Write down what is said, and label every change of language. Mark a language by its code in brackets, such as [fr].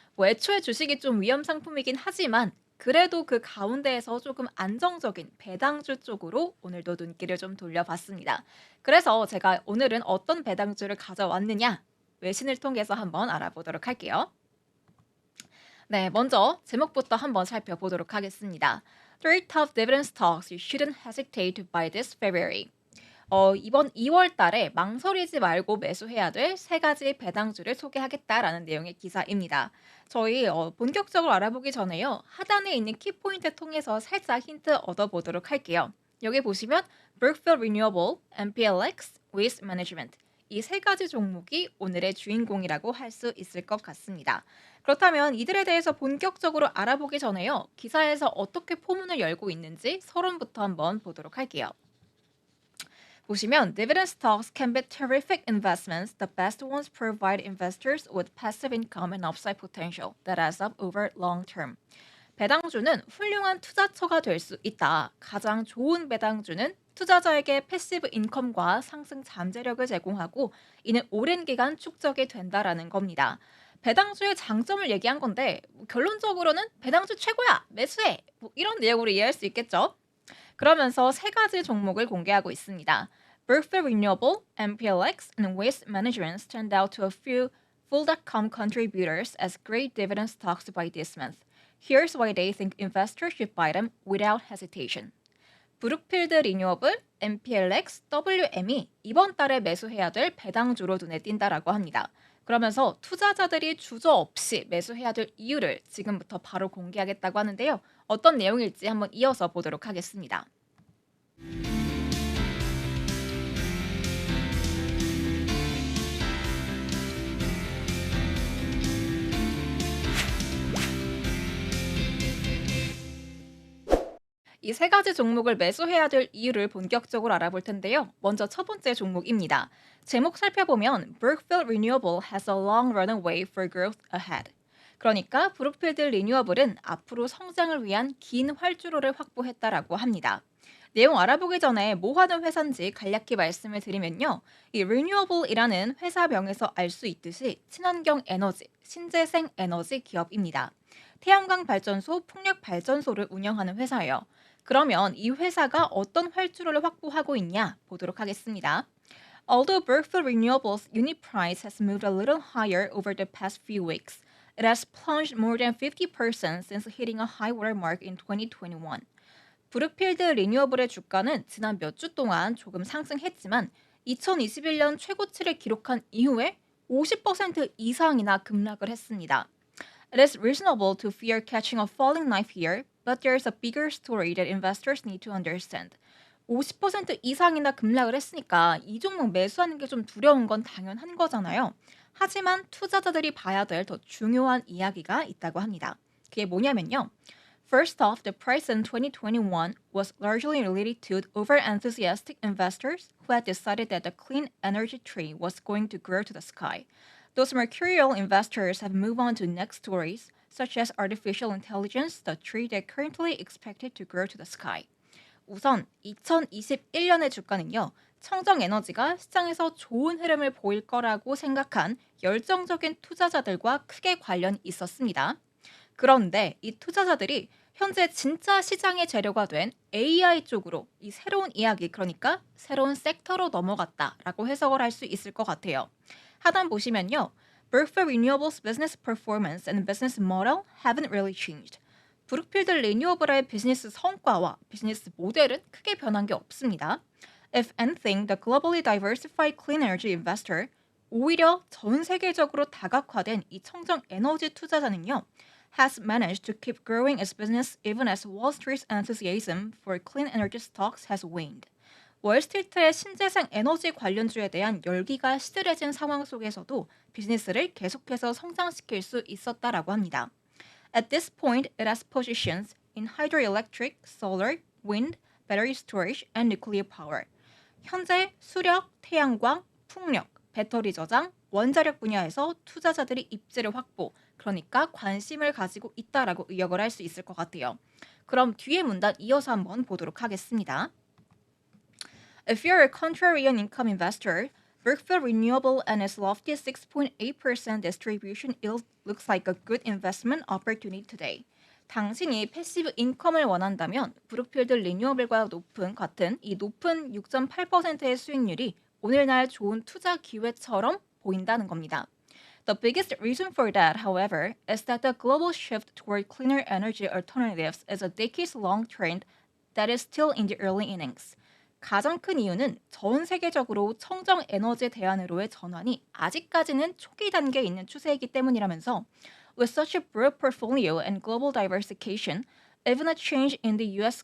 [ko] 뭐 애초에 주식이 좀 위험 상품이긴 하지만 그래도 그 가운데에서 조금 안정적인 배당주 쪽으로 오늘도 눈길을 좀 돌려봤습니다. 그래서 제가 오늘은 어떤 배당주를 가져왔느냐 외신을 통해서 한번 알아보도록 할게요. 네, 먼저 제목부터 한번 살펴보도록 하겠습니다. [en] Three top dividend stocks you shouldn't hesitate to buy this February. [ko] 이번 2월 달에 망설이지 말고 매수해야 될 세 가지 배당주를 소개하겠다라는 내용의 기사입니다. 저희 본격적으로 알아보기 전에요. 하단에 있는 키포인트 통해서 살짝 힌트 얻어보도록 할게요. 여기 보시면 Brookfield Renewable, MPLX, Waste Management 이 세 가지 종목이 오늘의 주인공이라고 할 수 있을 것 같습니다. 그렇다면 이들에 대해서 본격적으로 알아보기 전에요. 기사에서 어떻게 포문을 열고 있는지 서론부터 한번 보도록 할게요. 보시면 [en] dividend stocks can be terrific investments. The best ones provide investors with passive income and upside potential that adds up over long term. [ko] 배당주는 훌륭한 투자처가 될 수 있다. 가장 좋은 배당주는 투자자에게 패시브 인컴과 상승 잠재력을 제공하고 이는 오랜 기간 축적이 된다라는 겁니다. 배당주의 장점을 얘기한 건데 결론적으로는 배당주 최고야 매수해 이런 내용으로 이해할 수 있겠죠. 그러면서 세 가지 종목을 공개하고 있습니다. [en] Brookfield Renewable, MPLX, and Waste Management stand out to a few full.com contributors as great dividend stocks to buy this month. Here's why they think investors should buy them without hesitation. [ko] 브룩필드 리뉴어블, MPLX, WM이 이번 달에 매수해야 될 배당주로 눈에 띈다라고 합니다. 그러면서 투자자들이 주저없이 매수해야 될 이유를 지금부터 바로 공개하겠다고 하는데요. 어떤 내용일지 한번 이어서 보도록 하겠습니다. 이 세 가지 종목을 매수해야 될 이유를 본격적으로 알아볼 텐데요. 먼저 첫 번째 종목입니다. 제목 살펴보면 [en] Brookfield Renewable has a long runway for growth ahead. [ko] 그러니까 브룩필드 리뉴어블은 앞으로 성장을 위한 긴 활주로를 확보했다라고 합니다. 내용 알아보기 전에 뭐 하는 회사인지 간략히 말씀을 드리면요. 이 Renewable이라는 회사명에서 알 수 있듯이 친환경 에너지, 신재생 에너지 기업입니다. 태양광 발전소, 풍력 발전소를 운영하는 회사예요. 그러면 이 회사가 어떤 활주로를 확보하고 있냐 보도록 하겠습니다. [en] Although Brookfield Renewables unit price has moved a little higher over the past few weeks, it has plunged more than 50% since hitting a high water mark in 2021. [ko] 브룩필드 리뉴어블의 주가는 지난 몇 주 동안 조금 상승했지만 2021년 최고치를 기록한 이후에 50% 이상이나 급락을 했습니다. [en] It is reasonable to fear catching a falling knife here, but there is a bigger story that investors need to understand. [ko] 50% 이상이나 급락을 했으니까 이 종목 매수하는 게 좀 두려운 건 당연한 거잖아요. 하지만 투자자들이 봐야 될 더 중요한 이야기가 있다고 합니다. 그게 뭐냐면요. [en] First off, the price in 2021 was largely related to over-enthusiastic investors who had decided that the clean energy tree was going to grow to the sky. Those mercurial investors have moved on to next stories, such as artificial intelligence, the tree that currently expected to grow to the sky. [ko] 우선 2021년의 주가는요. 청정 에너지가 시장에서 좋은 흐름을 보일 거라고 생각한 열정적인 투자자들과 크게 관련이 있었습니다. 그런데 이 투자자들이 현재 진짜 시장의 재료가 된 AI 쪽으로 이 새로운 이야기, 그러니까 새로운 섹터로 넘어갔다라고 해석을 할 수 있을 것 같아요. 하단 보시면요. [en] Brookfield Renewables business performance and business model haven't really changed. [ko] 브룩필드 리뉴어블의 비즈니스 성과와 비즈니스 모델은 크게 변한 게 없습니다. [en] If anything, the globally diversified clean energy investor, [ko] 오히려 전 세계적으로 다각화된 이 청정 에너지 투자자는요, [en] has managed to keep growing its business even as Wall Street's enthusiasm for clean energy stocks has waned. [ko] 월스트리트의 신재생 에너지 관련주에 대한 열기가 시들해진 상황 속에서도 비즈니스를 계속해서 성장시킬 수 있었다라고 합니다. [en] At this point, it has positions in hydroelectric, solar, wind, battery storage, and nuclear power. [ko] 현재 수력, 태양광, 풍력, 배터리 저장, 원자력 분야에서 투자자들이 입지를 확보, 그러니까 관심을 가지고 있다라고 의역을 할 수 있을 것 같아요. 그럼 뒤에 문단 이어서 한번 보도록 하겠습니다. [en] If you're a contrarian income investor, Brookfield Renewable and its lofty 6.8% distribution yield looks like a good investment opportunity today. [ko] 당신이 패시브 인컴을 원한다면 브룩필드 리뉴어블과 같은 이 높은 6.8%의 수익률이 오늘날 좋은 투자 기회처럼 보인다는 겁니다. [en] The biggest reason for that, however, is that the global shift toward cleaner energy alternatives is a decades-long trend that is still in the early innings. [ko] 가장 큰 이유는 전 세계적으로 청정 에너지 대안으로의 전환이 아직까지는 초기 단계에 있는 추세이기 때문이라면서 [en] With such a broad portfolio and global diversification, even a change in the U.S.